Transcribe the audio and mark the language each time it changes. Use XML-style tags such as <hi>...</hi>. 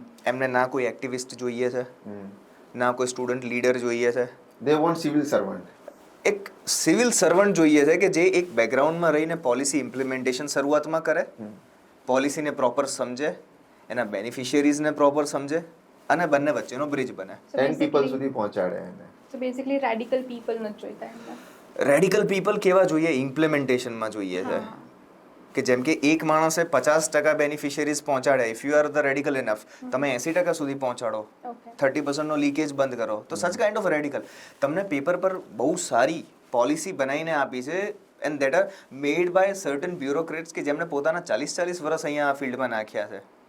<gu>એમને ના કોઈ એક્ટિવિસ્ટ જોઈએ છે, ના કોઈ સ્ટુડન્ટ લીડર જોઈએ છે.</gu> <en>They want civil servant.</en> <gu>એક સિવિલ સર્વન્ટ જોઈએ છે કે જે એક બેકગ્રાઉન્ડમાં રહીને પોલિસી ઇમ્પ્લિમેન્ટેશન શરૂઆતમાં કરે, પોલિસીને પ્રોપર સમજે, એના બેનિફિશિયરીઝને પ્રોપર સમજે અને બંને વચ્ચેનો બ્રિજ બને.</gu> <en>So 10 people basically,</en> <gu>સુધી પહોંચાડે એને.</gu> <en>so basically radical people</en> <gu>નથી જોઈતા એમને. રેડિકલ પીપલ કેવા જોઈએ? ઇમ્પ્લિમેન્ટેશનમાં જોઈએ છે હા. કે જેમ કે એક માણસે 50% બેનિફિશિયરીઝ પહોંચાડે,</gu> <en>if you are the radical enough,</en> <gu>તમે 80% સુધી પહોંચાડો,</gu> <en>Okay.</en> <gu>30%નો લીકેજ બંધ કરો, તો</gu> <en>Such kind of radical.</en> <gu>તમને પેપર પર બહુ સારી પોલિસી બનાવીને આપી છે</gu> <en>and that are made by certain bureaucrats</en> <gu>કે જેમણે પોતાના 40 વર્ષ અહીંયા આ ફિલ્ડમાં નાખ્યા છે.</gu>